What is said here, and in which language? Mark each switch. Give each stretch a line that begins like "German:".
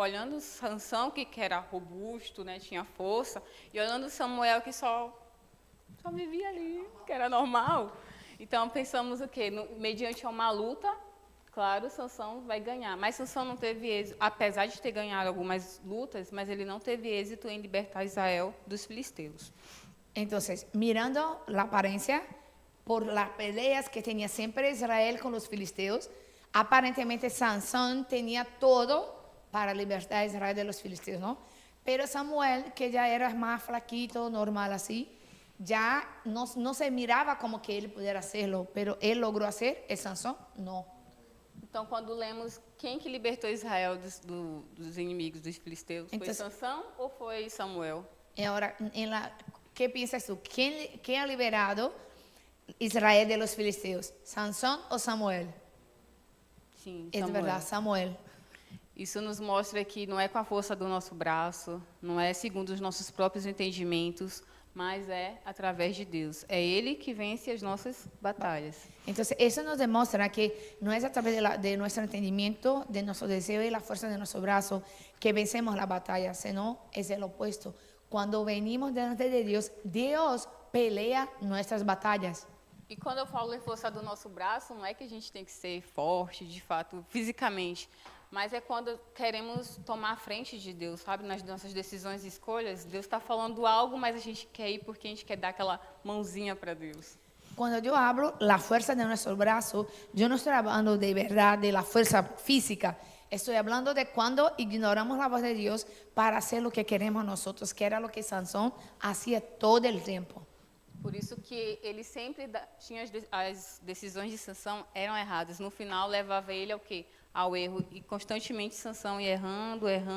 Portuguese: Olhando Sansão, que era robusto, né, tinha força, e olhando Samuel, que só vivia ali, que era normal. Então pensamos o quê? Mediante uma luta, claro, Sansão vai ganhar. Mas Sansão não teve êxito, apesar de ter ganhado algumas lutas, mas ele não teve êxito em libertar Israel dos filisteus.
Spanish: Entonces, mirando la apariencia, por las peleas que tenía siempre Israel con los filisteos, aparentemente Sansón tenía todo para libertar a Israel de los filisteos, ¿no? Pero Samuel, que ya era más flaquito, normal así, ya no se miraba como que él pudiera hacerlo, pero él logró hacer, ¿es Sansón? No.
Portuguese: Então, quando lemos quem que libertou Israel dos inimigos dos filisteus, Então, foi Sansão ou foi Samuel?
Spanish: Y ahora, ¿qué piensas tú? ¿Quién ha liberado Israel de los filisteos? ¿Sansón o Samuel?
Portuguese: Sim,
Spanish: Es
Portuguese: Samuel.
Spanish: verdad, Samuel.
Portuguese: Isso nos mostra que não é com a força do nosso braço, não é segundo os nossos próprios entendimentos, mas é através de Deus. É Ele que vence as nossas batalhas.
Spanish: Entonces, eso nos demuestra que no es a través de nuestro entendimiento, de nuestro deseo y la fuerza de nuestro brazo que vencemos la batalla, sino es el opuesto. Cuando venimos delante de Dios, Dios pelea nuestras batallas.
Portuguese: E quando eu falo em força do nosso braço, não é que a gente tem que ser forte, de fato, fisicamente, mas é quando queremos tomar a frente de Deus, sabe? Nas nossas decisões e escolhas, Deus está falando algo, mas a gente quer ir porque a gente quer dar aquela mãozinha para Deus.
Spanish: Cuando yo hablo la fuerza de nuestro brazo, yo no estoy hablando de verdad de la fuerza física. Estoy hablando de cuando ignoramos la voz de Dios para hacer lo que queremos nosotros, que era lo que Sansón hacía todo el tiempo.
Portuguese: Por isso que ele sempre tinha as decisões de Sansão eram erradas. No final, levava ele ao quê? Ao erro. E constantemente Sansão ia errando.